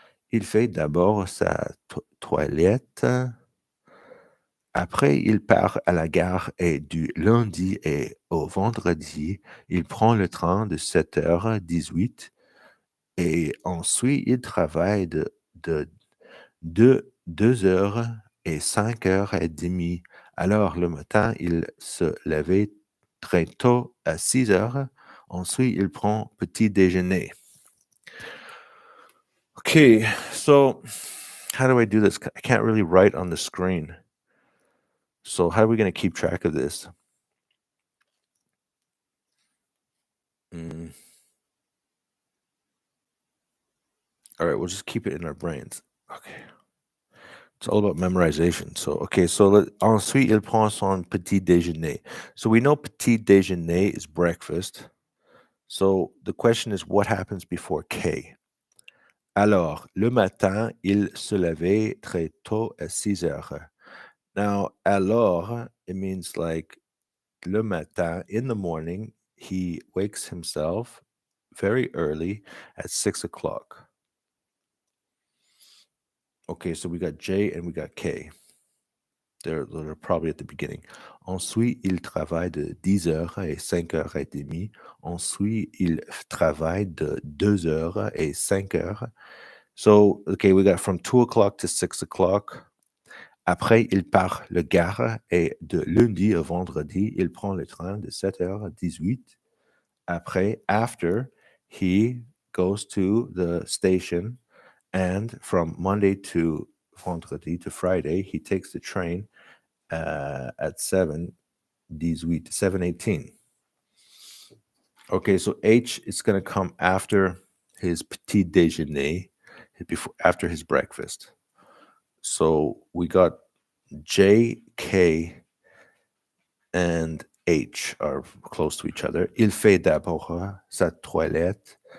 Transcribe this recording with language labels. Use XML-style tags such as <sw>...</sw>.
<fr>Il fait d'abord sa toilette. Après, il part à la gare et du lundi et au vendredi, il prend le train de 7h18 et ensuite il travaille de 2h et 5h30. Alors, le matin, il se lève très tôt à 6h. Ensuite, il prend petit déjeuner.</fr> <en>Okay, so how do I do this? I can't really write on the screen. So how are we going to keep track of this? Mm, all right, we'll just keep it in our brains. Okay. It's all about memorization. So, okay, so</en> <fr>ensuite, il prend son petit déjeuner.</fr> <en>So we know petit déjeuner is breakfast. So the question is, what happens before K?</en> <fr>Alors, le matin, il se levait très tôt à 6h.</fr> <en>Now, alors, it means like</en> <fr>le matin,</fr> <en>in the morning, he wakes himself very early at 6 o'clock. Okay, so we got J and we got K. They're probably at the beginning.</en> <fr>Ensuite, il travaille de 10h et 5h30. Ensuite, il travaille de 2h et 5h.</fr> <en>So, okay, we got from 2 o'clock to 6 o'clock.</en> <fr>Après, il part le gare et de lundi au vendredi, il prend le train de 7h18.</fr> <en>Après, after, he goes to the station, and from Monday to vendredi to Friday, he takes the train at 7:18. Okay, so H is going to come after his petit déjeuner, after his breakfast. So we got J, K, and H are close to each other.</en> <fr>Il fait d'abord sa toilette.</fr>